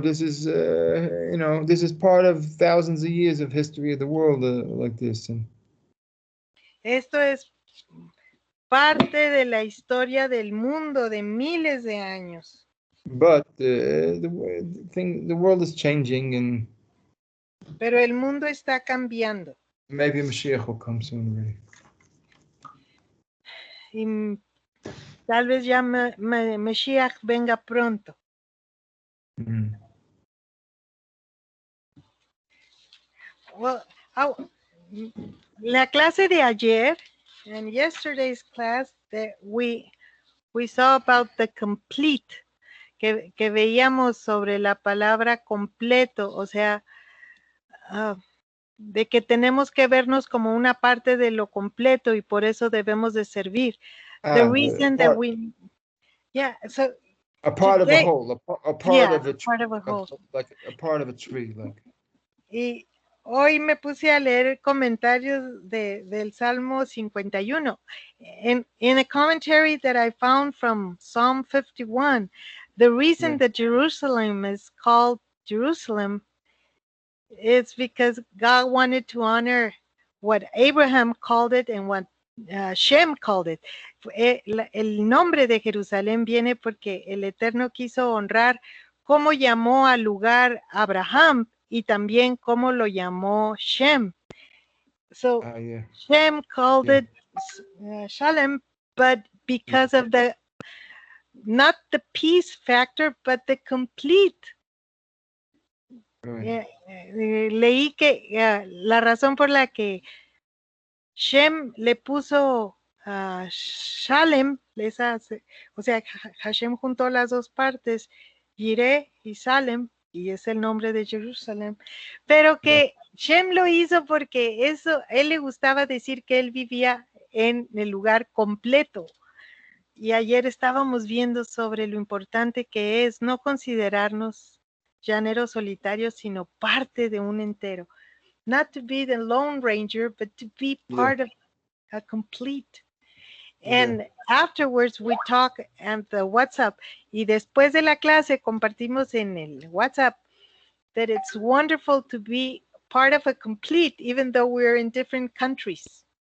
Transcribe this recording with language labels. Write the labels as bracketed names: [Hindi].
[English] This is this is part of thousands of years of history of the world like this. [Spanish] Esto es parte de la historia del mundo de miles de años. [English] But the world is changing, and [Spanish] pero el mundo está cambiando. [English] Maybe Mashiach will come soon already. [Spanish] Y tal vez ya Mashiach venga pronto. Mm. Well, la clase de ayer, [English] and yesterday's class, that we saw about the complete, [Spanish] que veíamos sobre la palabra completo, o sea, de que tenemos que vernos como una parte de lo completo y por eso debemos de servir. [English] The reason that we, yeah, so a part today, of a whole, a part of a part of a whole, like a part of a tree, like. [Spanish] Y hoy me puse a leer comentarios del Salmo 51. [English] In a commentary that I found from Psalm 51, the reason that Jerusalem is called Jerusalem is because God wanted to honor what Abraham called it and what Shem called it. [Spanish] El nombre de Jerusalén viene porque el Eterno quiso honrar cómo llamó al lugar Abraham y también cómo lo llamó Shem. [English] So Shem called it Shalem, but because of the, not the peace factor, but the complete. [Spanish] Leí que la razón por la que Shem le puso Shalem, o sea, Hashem juntó las dos partes, Yireh y Salem, y es el nombre de Jerusalén, pero que Shem lo hizo porque eso, él le gustaba decir que él vivía en el lugar completo. Y ayer estábamos viendo sobre lo importante que es no considerarnos llaneros solitarios, sino parte de un entero. [English] Not to be the Lone Ranger, but to be part of a complete. And afterwards we talk at the WhatsApp. [Spanish] Y después de la clase compartimos en el WhatsApp [English] that it's wonderful to be part of a complete, even though we're in different countries.